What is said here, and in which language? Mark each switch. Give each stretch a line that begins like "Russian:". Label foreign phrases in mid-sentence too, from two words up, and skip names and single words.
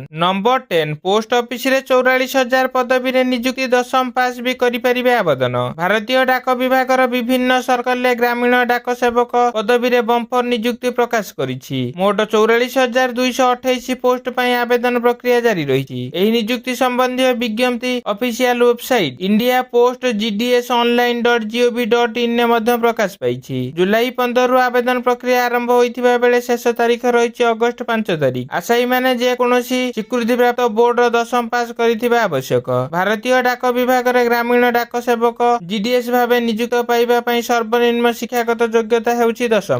Odia: ନମ୍ବର 10
English: post office
Odia: ରେ 44,000 ପଦବୀ ରେ ନିଯୁକ୍ତି 10ମ ପାସ ଭି କରି ପାରିବେ ଆବେଦନ। ଭାରତୀୟ ଡାକ ବିଭାଗ ର ବିଭିନ୍ନ ସର୍କଲ ରେ ଗ୍ରାମୀଣ ଡାକ ସେବକ ପଦବୀ ରେ ବମ୍ପର ନିଯୁକ୍ତି ପ୍ରକାଶ କରିଛି। ମୋଟ 44,228 ପୋଷ୍ଟ ପାଇଁ ଆବେଦନ ପ୍ରକ୍ରିୟା ଜାରି ଜାରି ରହିଛି। ଏହି ନିଯୁକ୍ତି ସମ୍ବନ୍ଧୀୟ ବିଜ୍ଞପ୍ତି ଅଫିସିଆଲ ୱେବସାଇଟ ଇଣ୍ଡିଆ ପୋଷ୍ଟ gds.online.gov.in ରେ ମଧ୍ୟ ପ୍ରକାଶ ପାଇଛି। ଜୁଲାଇ 15ରୁ ଆବେଦନ ପ୍ରକ୍ରିୟା ଆରମ୍ଭ ହୋଇଥିବା ବେଳେ ଶେଷ ତାରିଖ ରହିଛି ଅଗଷ୍ଟ 5 ତାରିଖ। ଆଶାୟୀମାନେ ଯେକୌଣସି ସ୍ୱୀକୃତିପ୍ରାପ୍ତ ବୋର୍ଡର 10ମ ପାସ୍ କରିଥିବା ଆବଶ୍ୟକ। ଭାରତୀୟ ଡାକ ବିଭାଗରେ ଗ୍ରାମୀଣ ଡାକ ସେବକ ଜିଡିଏସ୍ ଭାବେ ନିଯୁକ୍ତ ପାଇବା ପାଇଁ ସର୍ବନିମ୍ନ ଶିକ୍ଷାଗତ ଯୋଗ୍ୟତା ହେଉଛି 10ମ।